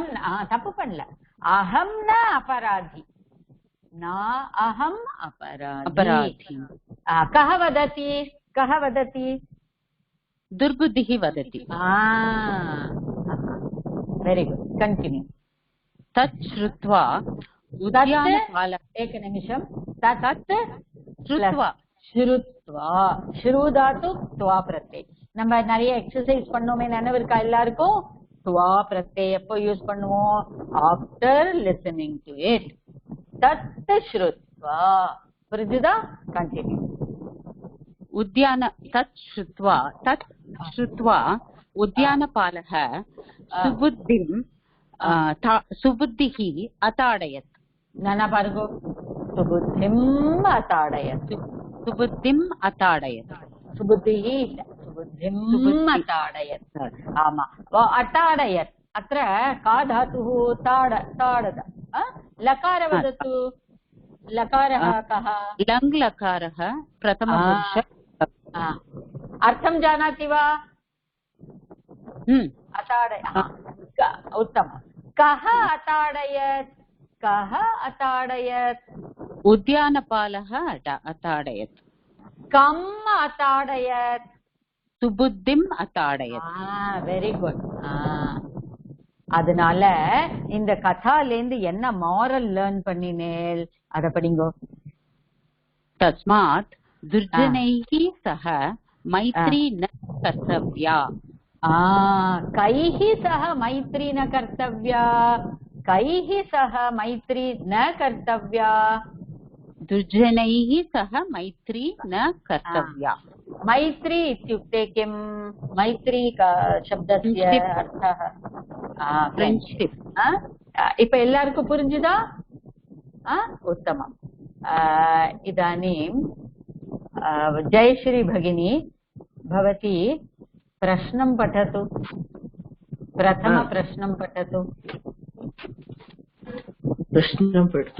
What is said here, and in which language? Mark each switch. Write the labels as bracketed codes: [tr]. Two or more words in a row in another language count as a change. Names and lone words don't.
[ta] தப்பு பண்ணல. [sa] अहं न अपराधी, न अहं अपराधी. कः वदति? कः वदति? दुर्बुद्धिः वदति. [en] Very good, continue. [sa] तत् श्रुत्वा उद्यानपाल. एक निमिषं. तत् श्रुत्वा, श्रुत्वा, श्रुधातु त्वा प्रत्यय. [ta] நம்ம நிறைய எக்ஸசைஸ் பண்ணோமே, நினைவு இருக்கா எல்லாருக்கும்? [sa] त्वा प्रत्यय [ta] எப்போ யூஸ் பண்ணுவோம்? [en] After listening to it. [sa] तत् श्रुत्वा. புரிஞ்சுதா? கண்டினியூ. उद्यान तत् श्रुत्वा उद्यानपालक सुबुद्धिम् सुबुद्धिः अताडयत्. [ta] நானா பாருங்க, [sa] सुबुद्धिम् अताडयत्. सुबुद्धिम् अताडयत्. सुबुद्धिः इल्ल, सुबुद्धिम् अताडयत्. आमा, अताडयत्. அत्र का धातुः? ताड, ताडद. लकार वदतु. लकारः कः? लङ् लकारः प्रथमपुरुष। अर्थं जानाति वा? अताडय। उत्तमं। कः अताडयत्? कः अताडयत्? उद्यानपालः अताडयत्। कम् अताडयत्? सुबुद्धिम् अताडयत्। [en] Very good. [ta] அதனால இந்த கதாலேந்து என்ன [en] moral learn [ta] பண்ணினேல் அத படிங்கோ. [sa] तस्मात् दुर्जनैः सह मैत्री न कर्तव्या। कैः सह मैत्री न कर्तव्या? कैः सह मैत्री न कर्तव्या? दुर्जनैः सह मैत्री न कर्तव्या। मैत्री इत्युक्ते किं? मैत्री शब्दस्य अर्थः फ्रेंडशिप. [ta] இப்ப எல்லாருக்கும் புரிஞ்சுதா? [sa] उत्तमम्. इदानीं जयश्री भगिनी भवती प्रश्नं पठतु. प्रथमप्रश्नं पठतु. प्रश्नं पठतु.